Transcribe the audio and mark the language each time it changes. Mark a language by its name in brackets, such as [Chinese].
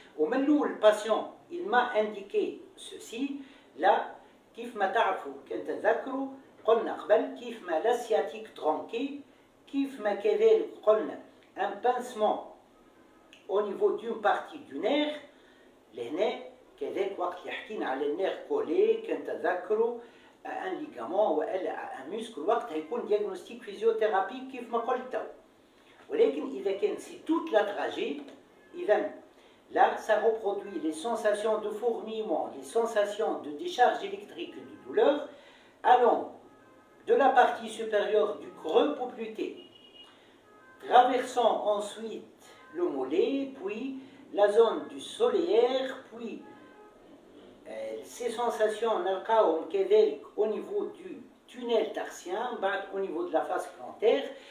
[French] ومن le patient, il m'a indiqué ceci. Là, [Arabic] كيف ما تعرفوا كنتذكروا قلنا قبل كيف ما [French] la sciatique tronquée, [Arabic] كيف ما كذلك قلنا [French] un pincement au niveau d'une partie du nerf. [Arabic] لهنا كذلك وقت اللي حكينا على النير كولي كنتذكروا [French] un ligament [Arabic] ولا [French] un muscle [Arabic] وقتها يكون [French] diagnostic physiothérapique [Arabic] كيف ما قلت. ولكن إذا كان [French] c'est toute la trajet, إذا là, ça reproduit les sensations de fourmillement, les sensations de décharge électrique et de douleur, allant de la partie supérieure du creux poplité, traversant ensuite le mollet, puis la zone du solaire, puis ces sensations au niveau du tunnel tarsien, au niveau de la face plantaire.